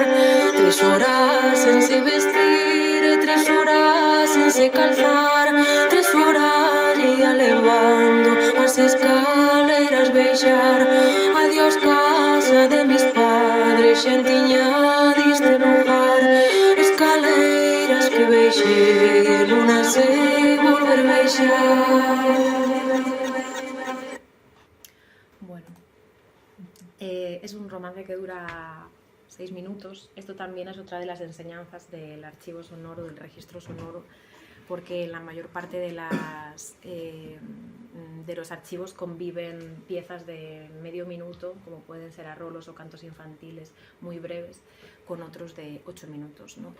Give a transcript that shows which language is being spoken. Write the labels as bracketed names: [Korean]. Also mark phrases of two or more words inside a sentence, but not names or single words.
[Galician] 3 horas sen se vestir e 3 horas sen se calzar. 3 horas ia levando as escaleiras beixar. [Spanish] Adiós casa de mis padres, [Galician] xentiña diste lugar. Escaleiras que beixei e luna se volver beixar. [Spanish] Bueno, es un romance que dura 6 minutos. Esto también es otra de las enseñanzas del archivo sonoro, del registro sonoro, porque en la mayor parte de los archivos conviven piezas de medio minuto, como pueden ser arrolos o cantos infantiles muy breves, con otros de 8 minutos, ¿no?